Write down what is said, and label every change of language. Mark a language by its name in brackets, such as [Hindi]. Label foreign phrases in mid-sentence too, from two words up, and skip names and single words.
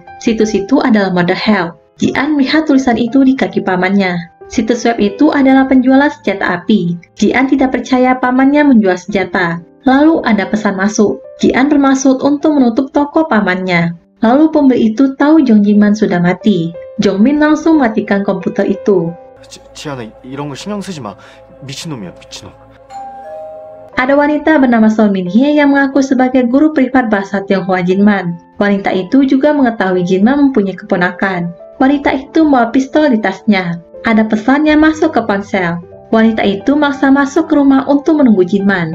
[Indonesian] Situs itu adalah Mother Help. Ji-an melihat tulisan itu di kaki pamannya. Situs web itu adalah penjualan senjata api. Ji-an tidak percaya pamannya menjual senjata. Lalu ada pesan masuk. Ji-an bermaksud untuk menutup toko pamannya. Lalu pembeli itu tahu Jong Jinman sudah mati. Jongmin langsung matikan komputer itu. [Korean] 지안아, 이런 거 신경 쓰지 마. 미친놈이야, 미친놈. [Indonesian] Ada wanita bernama Son Min Hye yang mengaku sebagai guru privat bahasa Tionghoa Jinman. Wanita itu juga mengetahui Jinman mempunyai keponakan. Wanita itu membawa pistol di tasnya. Ada pesan yang masuk ke ponsel. Wanita itu maksa masuk ke rumah untuk menunggu Jinman.